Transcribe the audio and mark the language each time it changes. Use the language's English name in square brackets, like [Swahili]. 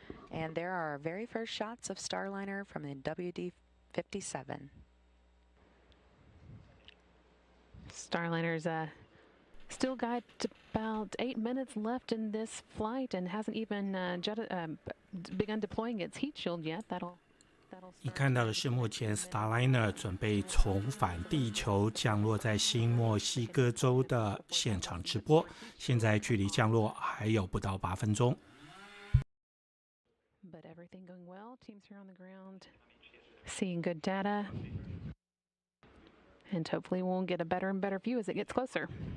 [English] And there are our very first shots of Starliner from the WD-57. Starliner's still got about 8 minutes left in this flight and hasn't even begun deploying its heat shield yet. That'll [Chinese] 你看到的是目前 Starliner 准备重返地球，降落在新墨西哥州的现场直播。现在距离降落还有不到8分钟。 [English] But everything going well. Teams here on the ground, seeing good data, and hopefully we'll get a better and better view as it gets closer.